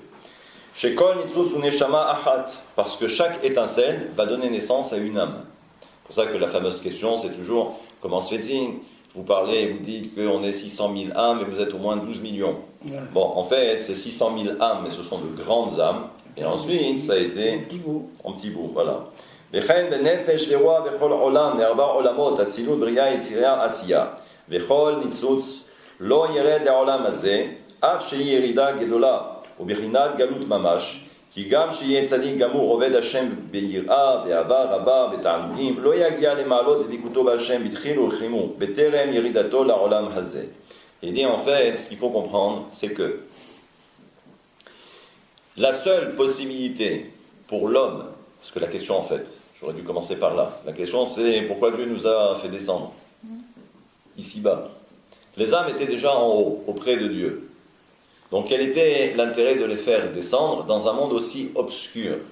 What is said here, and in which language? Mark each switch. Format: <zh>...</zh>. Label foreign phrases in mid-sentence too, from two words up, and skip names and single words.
<he>שכל ניצוץ ונשמה אחת,</he> <fr>parce que chaque étincelle va donner naissance à une âme. C'est pour ça que la fameuse question, c'est toujours, comment se fait-il? Vous parlez, vous dites qu'on est 600 000 âmes et vous êtes au moins 12 millions. Ouais. Bon, en fait, c'est 600 000 âmes, mais ce sont de grandes âmes. Et ensuite, ça a été en petit bout, voilà.</fr> <he>וכן בנפש ורוח וכל עולם מארבע עולמות, אצילות, בריאה, יצירה, עשייה. וכל ניצוץ לא ירד לעולם הזה, אף שהיא ירידה גדולה, ובחינת גלות ממש, כי גם שיהיה צדיק גמור עובד השם ביראה, באהבה רבה, בתענוגים, לא יגיע למעלות דבקותו בהשם בתחילו ורחימו, בטרם ירידתו לעולם הזה.</he> <fr>Il dit en fait, ce qu'il faut comprendre, c'est que la seule possibilité pour l'homme, parce que la question en fait, j'aurais dû commencer par là, la question c'est pourquoi Dieu nous a fait descendre ici-bas. Les âmes étaient déjà en haut, auprès de Dieu. Donc quel était l'intérêt de les faire descendre dans un monde aussi obscur?</fr>